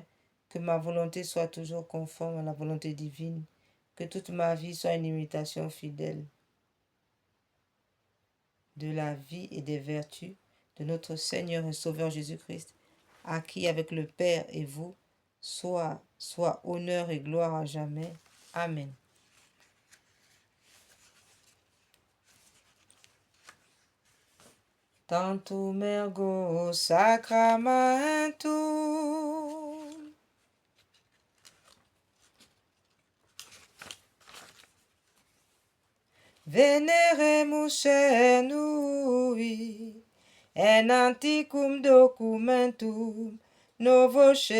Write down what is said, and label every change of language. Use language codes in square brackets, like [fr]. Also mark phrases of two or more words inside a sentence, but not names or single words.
[fr] Que ma volonté soit toujours conforme à la volonté divine. Que toute ma vie soit une imitation fidèle de la vie et des vertus de notre Seigneur et Sauveur Jésus-Christ, à qui avec le Père et vous, soit honneur et gloire à jamais. Amen. [la] Tantum ergo sacramentum veneremus cernui en antiquum documentum novo